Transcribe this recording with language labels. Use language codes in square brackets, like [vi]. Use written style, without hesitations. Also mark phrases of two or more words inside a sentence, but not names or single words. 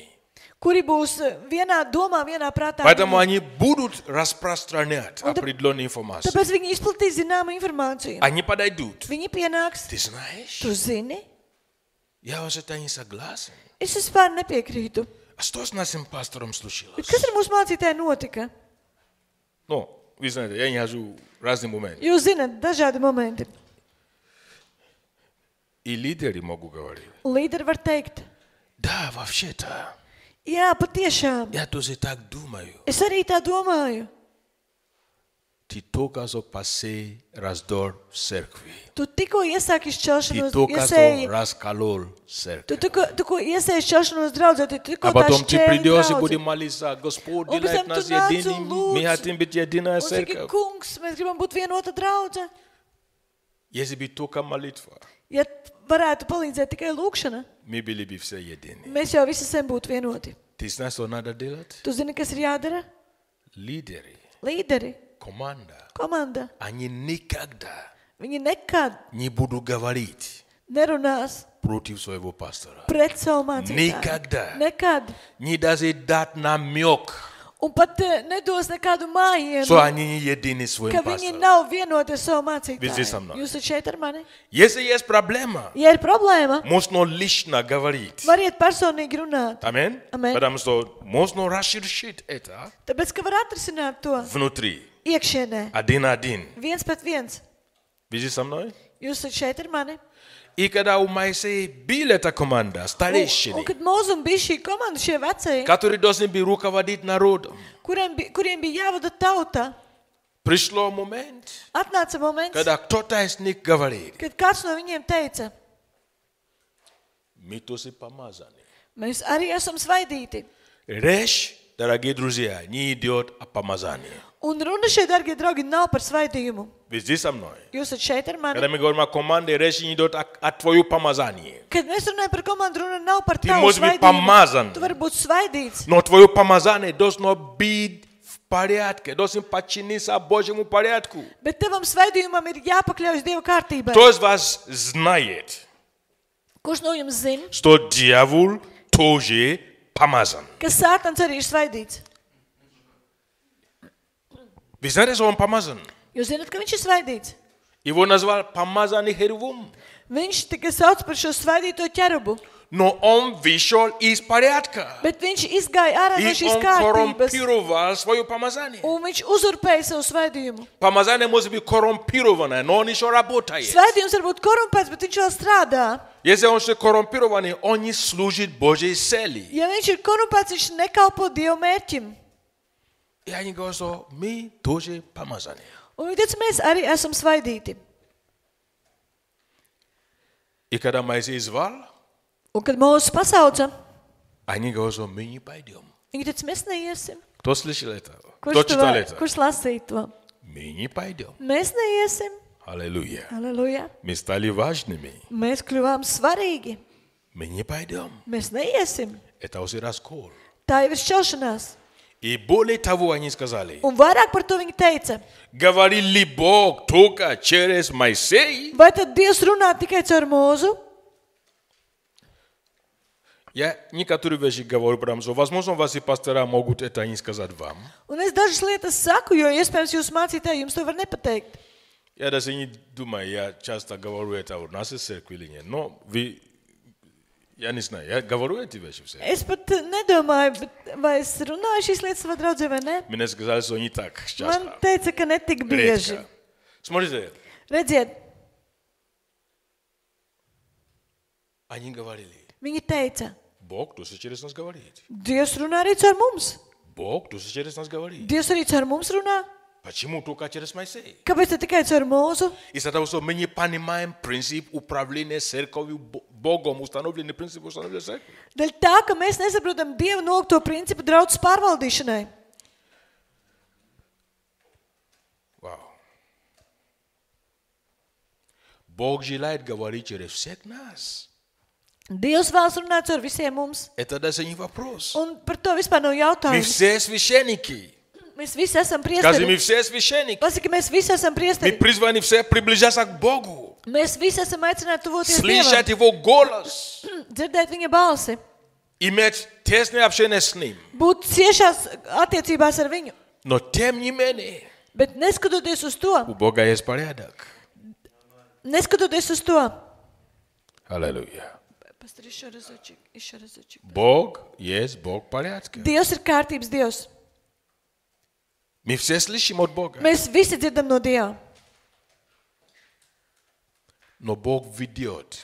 [lv] kuri būs vienā domā, vienā prātā. [ru] Поэтому они будут распространять Он так- определенную информацию. [lv] Tāpēc viņi izplatīs zināmu informāciju. [ru] Они подойдут. [lv] Viņi pienāks. [ru] Ты знаешь, [lv] Tu zini? [ru] я вот это не согласен. [lv] Es vispār nepiekrītu. [ru] А что с нашим пастором [lv] Bet [ru] случилось? [lv] kas ar mūsu mācītāju notika? [ru] Ну, вы знаете, я не хожу в разные моменты. [lv] Jūs zināt, dažādi momenti. [ru] И лидеры могут говорить. [lv] Un līderi var teikt, [ru] Да, вообще-то, [lv] jā, patiešām. [ru] я тоже так думаю. [lv] Es arī tā domāju. [ru] Ты только что посей раздор в церкви. [lv] Tu tikko iesāki [ru] Ты [lv] šķelšanos, [ru] только что [lv] iesēji, [ru] расколол [lv] tu [ru] церковь. [lv] tikko iesēji šķelšanos draudzē, tu tikko [ru] А [lv] tā [ru] потом ты [lv] šķēli [ru] придешь и [lv] draudzi. [ru] будем молиться. Господь, [lv] Un pēc [ru] делай [lv] tam tu [ru] нас [lv] nāc un [ru] едиными. Мы [lv] lūdz. [ru] хотим быть единая [lv] Un saki, [ru] церковь. [lv] kungs, mēs gribam būt vienota draudze. [ru] Если бы только молитва, [lv] Ja varētu palīdzēt tikai lūkšana, [ru] мы были бы все едины. [lv] mēs jau visi sen būtu vienoti. [ru] Ты знаешь, что надо делать? [lv] Tu zini, kas ir jādara? [ru] Лидеры, [lv] Līderi, [ru] команда, [lv] komanda, [ru] они никогда [lv] viņi nekad [ru] не будут говорить [lv] nerunās [ru] против своего пастора. [lv] pret savu mācītāju. [ru] Никогда. [lv] Nekad. [ru] Не даже дать намек, [lv] Un pat nedos nekādu mājienu, [ru] что они не едины с своим [lv] ka viņi [ru] пастором. [lv] nav vienoti ar savu Visi sa mną. mācītāju. Jūs esat šeit ar mani? [ru] Если есть проблема, [lv] Ja ir problēma, [ru] можно лично говорить. [lv] variet personīgi runāt. [ru] Аминь. [lv] Amen. [ru] Потому что можно расширить это [lv] Tāpēc, ka var atrisināt to [ru] внутри. [lv] iekšienē. [ru] Один. [lv] Viens pret viens. [ru] Видите со мной? [lv] Jūs esat šeit ar mani. [ru] И когда у Моисея была эта команда, [lv] Un [ru] старейшины, [lv] kad mūzum bija šī komanda, šie vecie, [ru] которые должны были руководить народом, [lv] kuriem bija jāvada tauta, [ru] пришло момент, [lv] atnāca moments, [ru] когда кто-то из них говорит, [lv] kad kāds no viņiem teica, [ru] мы тоже помазаны. [lv] Mēs arī esam svaidīti. [ru] Речь, дорогие друзья, не идет о помазании. [lv] Un runa šeit, darbie draugi, nav par svaidījumu. [ru] Вы здесь со мной? [lv] Jūs esat šeit ar mani. [ru] Когда мы говорим о команде, речь не идет о твоем помазании. [lv] Kad mēs runājam par komandu, runa nav par [ru] Ты [lv] tavu [ru] можешь быть [lv] svaidību. [ru] помазан, [lv] Tu vari būt svaidīts. [ru] но твое помазание должно быть в порядке, должен подчиниться Божьему порядку. [lv] Bet tavam svaidījumam ir jāpakļaujas Dieva kārtībai. [ru] Кто из вас знает, [lv] Kurš no jums zina, [ru] что дьявол тоже помазан? [lv] ka Sātans arī ir svaidīts? [ru] Вы знаете, что он помазан? [lv] Jūs zināt, ka viņš ir svaidīts. [ru] Его назвал помазанный Херувим. [lv] Viņš tika sauc par šo svaidīto ķerubu. [ru] Но он вышел из порядка. [lv] Bet viņš izgāja ārā no [ru] И [lv] šīs [ru] он [lv] kārtības. [ru] коррумпировал свое помазание. [lv] Un viņš uzurpēja savu svaidījumu. [ru] Помазание может быть коррумпированное, но он еще работает. [lv] Svaidījums var būt korumpēts, bet viņš vēl strādā. [ru] Если он еще коррумпированный, он не служит Божьей цели. [lv] Ja viņš ir korumpēts, viņš nekalpo Dieva mērķim. [ru] И они говорят, что мы тоже помазаны. [lv] Un viņi teica, mēs arī esam svaidīti. [ru] И когда Моисей звал, [lv] Un kad Mūzes pasauca, [ru] они говорят, что мы не пойдем. [lv] viņi teica, mēs neiesim. [ru] Кто слышал это? Кто [lv] Kurš, [ru] читал это? [lv] kurš lasīja to? [ru] Мы не пойдем. [lv] Mēs neiesim. [ru] Аллилуйя. [lv] Halleluja. [ru] Мы стали важными. [lv] Mēs kļuvām svarīgi. [ru] Мы не пойдем. [lv] Mēs neiesim. [ru] Это уже раскол. [lv] Tā jau ir šķelšanās. [ru] И более того, они сказали, [lv] Un vairāk par to viņi teica. [ru] говорил ли Бог только через Моисея? [lv] Vai tad Dievs runā tikai caur Mūzu? [ru] Я некоторые вещи говорю, потому что, возможно, вас и пастора могут это не сказать вам. [lv] Un es dažas lietas saku, jo iespējams jūs mācītāji jums to var nepateikt. [ru] Я даже не думаю, я часто говорю это в нашей церкви или нет. Но вы, я не знаю, я говорю эти вещи все. [lv] Es pat nedomāju, bet vai es runāju šīs lietas savā draudzē vai ne? [ru] Мне сказали, что не так [lv] Man [ru] часто. [lv] teica, ka netik bieži. [ru] Редко. Смотрите, [lv] Redziet, [ru] они говорили, [lv] viņi teica, [ru] Бог тоже через нас говорит. [lv] Dievs runā arī caur mums. [ru] Бог тоже через нас говорит. [lv] Dievs arī caur mums runā. [ru] Почему только через Моисея? [lv] Kāpēc tad tikai caur Mūzu? [ru] Из-за того, что мы не понимаем принцип управления церковью Богом, установленный принцип установления церкви. [lv] Dēļ tā, ka mēs nesaprotam Dieva nolikto principu draudzes pārvaldīšanai. [ru] Вау. Бог желает говорить через всех нас. [lv] Dievs vēlas runāt caur visiem mums. [ru] Это даже не вопрос. [lv] Un par to vispār nav [ru] Мы [lv] jautājums. [ru] все священники. [lv] Mēs visi esam [ru] Скажи, мы [lv] priesteri. [ru] все священники. [lv] Pasaki, mēs visi esam [ru] Мы [lv] priesteri. [ru] призваны все приближаться к Богу. [lv] Mēs visi esam aicināti tuvoties Dievam. [ru] Слышать Его голос. [lv] Dzirdēt viņa balsi. [ru] Иметь тесное общение с Ним. [lv] Būt ciešās attiecībās ar viņu. [ru] Но тем не менее, [lv] Bet neskatoties uz to, [ru] у Бога есть порядок. [lv] neskatoties uz to, [ru] Аллилуйя. Pastor, еще разочек. Бог есть Бог порядка. [lv] Dievs ir kārtības Dievs. [ru] Мы все слышим от Бога. [lv] Mēs visi dzirdam no Dieva. [ru] Но Бог ведет.